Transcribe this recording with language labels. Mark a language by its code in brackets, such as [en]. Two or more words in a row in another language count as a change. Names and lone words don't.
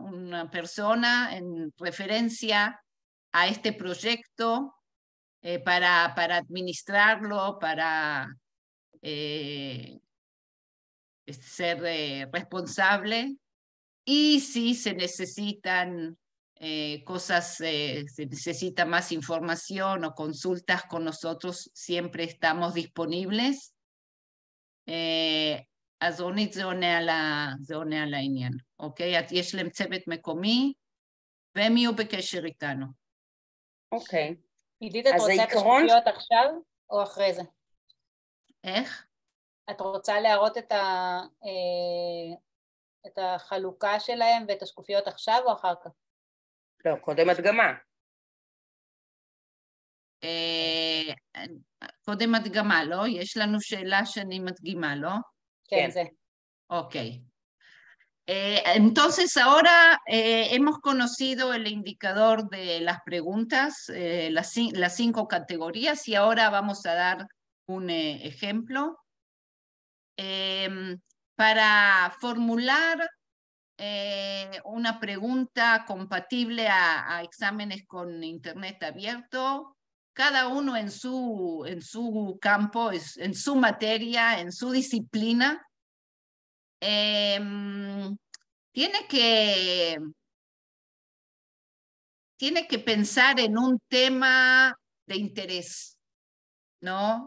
[es] Una persona en referencia a este proyecto para administrarlo, para ser responsable. Y si se necesitan cosas, se necesita más información o consultas con nosotros, siempre estamos disponibles. [he] אז רונית זה עונה על העניין, אוקיי? יש להם צוות מקומי, והם יהיו בקשר איתנו. אוקיי. עידית, את רוצה את השקופיות עכשיו או אחרי זה? איך? את רוצה להראות את החלוקה שלהם ואת השקופיות עכשיו או אחר כך? לא, קודם הדגמה. קודם הדגמה, לא? יש לנו שאלה שאני מדגימה, לא? כן, זה. [es] Ok. Entonces ahora hemos conocido el indicador de las preguntas, las 5 categorías, y ahora vamos a dar un ejemplo. Para formular una pregunta compatible a exámenes con Internet abierto, cada uno en su campo, en su materia, en su disciplina, tiene que pensar en un tema de interés, ¿no?